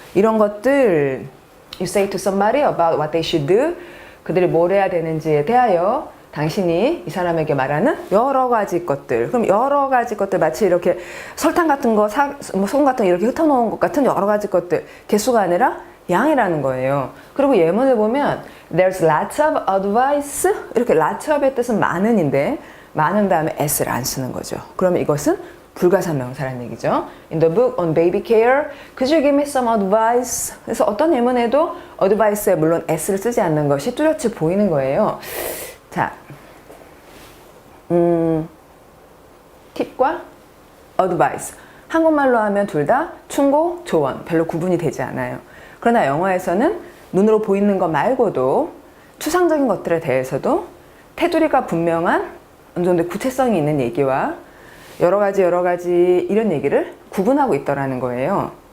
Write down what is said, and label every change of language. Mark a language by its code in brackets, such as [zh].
[ko] 이런 것들 [en] you say to somebody about what they should do [ko] 그들이 뭘 해야 되는지에 대하여 당신이 이 사람에게 말하는 여러 가지 것들. 그럼 여러 가지 것들 마치 이렇게 설탕 같은 거, 소금 같은 거 이렇게 흩어놓은 것 같은 여러 가지 것들. 개수가 아니라 양이라는 거예요. [en] 그리고 예문을 보면 There's lots of advice. [ko] 이렇게 lots of의 뜻은 많은인데 많은 다음에 s를 안 쓰는 거죠. 그러면 이것은 불가산 명사라는 얘기죠. [en] In the book on baby care, could you give me some advice? [ko] 그래서 어떤 예문에도 advice에 물론 s를 쓰지 않는 것이 뚜렷이 보이는 거예요. 자, 팁과 advice. 한국말로 하면 둘 다 충고, 조언. 별로 구분이 되지 않아요. 그러나 영어에서는 눈으로 보이는 것 말고도 추상적인 것들에 대해서도 테두리가 분명한 어느 정도 구체성이 있는 얘기와 여러 가지 이런 얘기를 구분하고 있더라는 거예요.